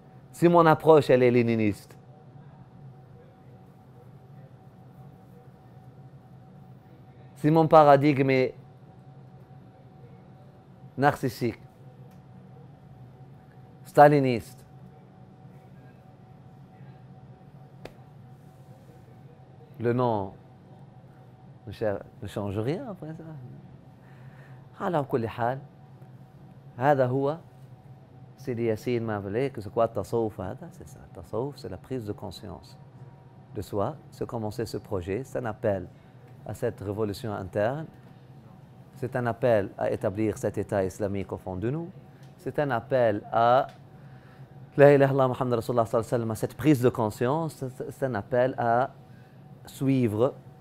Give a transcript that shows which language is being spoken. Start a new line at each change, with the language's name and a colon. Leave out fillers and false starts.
French: si mon approche, elle est léniniste, si mon paradigme est narcissique, staliniste, le nom ne change rien après ça.
Arabic: على كل حال هذا هو سيدي ياسين ما
French: que c'est quoi
Arabic: التصوف هذا?
French: C'est ça. التصوف, c'est la prise de conscience de soi, c'est commencer ce projet, c'est un appel à cette révolution interne, c'est un appel à établir cet état islamique au fond de nous, c'est un appel à La ilaha illallah Muhammad Rasulullah sallallahu alayhi wa sallam, à cette prise de conscience, c'est un appel à suivre.